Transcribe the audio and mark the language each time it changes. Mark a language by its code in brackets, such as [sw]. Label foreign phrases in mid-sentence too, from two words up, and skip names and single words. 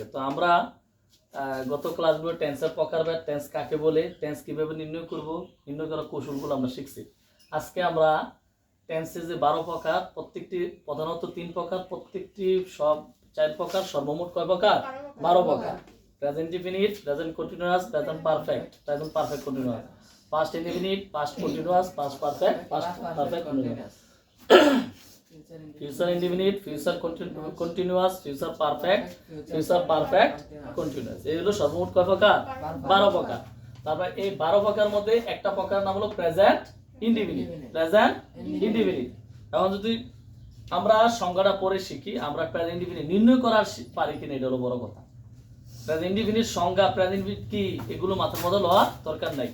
[bn] তো আমরা গত ক্লাসগুলো টেন্সের প্রকারভেদ, টেন্স কাকে বলে, টেন্স কিভাবে নির্ণয় করব, নির্ণয় করার কৌশলগুলো আমরা শিখছি। আজকে আমরা টেন্সের যে 12 প্রকার, প্রত্যেকটি প্রধানত 3 প্রকার, প্রত্যেকটি সব 4 প্রকার, সর্বমোট কয় প্রকার? [en] 12 প্রকার। present indefinite, present continuous, present perfect, present perfect continuous, past indefinite, past continuous, past perfect continuous, future indefinite, future continuous, future perfect continuous। [bn] এই হলো সর্বমোট কয় প্রকার? 12 প্রকার। তারপর এই 12 প্রকার মধ্যে একটা প্রকার নাম হলো [en] present indefinite. present indefinite. [bn] এখন যদি আমরা সংজ্ঞাটা পড়ে শিখি, আমরা [en] present indefinite [bn] নির্ণয় করার পারি কিনা, এটা হলো বড় কথা। [en] present indefinite [bn] সংজ্ঞা, [en] present indefinite [bn] কি, এগুলো মাথার মধ্যে লওয়া দরকার নাই।